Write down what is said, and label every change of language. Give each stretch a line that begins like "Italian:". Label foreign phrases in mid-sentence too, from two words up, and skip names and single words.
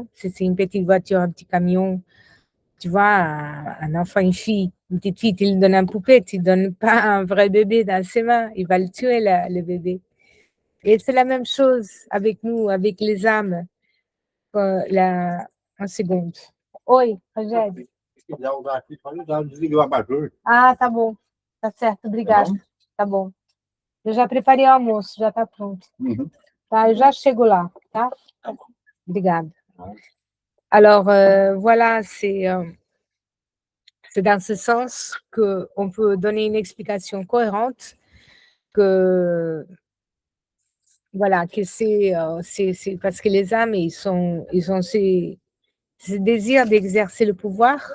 French: C'est une petite voiture, un petit camion, tu vois, un enfant, une fille, une petite fille, tu lui donnes un poupée, tu ne donnes pas un vrai bébé dans ses mains, il va le tuer, le bébé. Et c'est la même chose avec nous, avec les âmes. Une seconde.
Portuguese: Oi, Rogério. Ah, tá bom. Tá certo, obrigada. Tá bom. Eu já preparei o almoço, já tá pronto. Tá, eu já chego lá, tá? Obrigada.
French: Alors, voilà, c'est dans ce sens qu'on peut donner une explication cohérente que, voilà, que c'est parce que les âmes, ils ont ce désir d'exercer le pouvoir.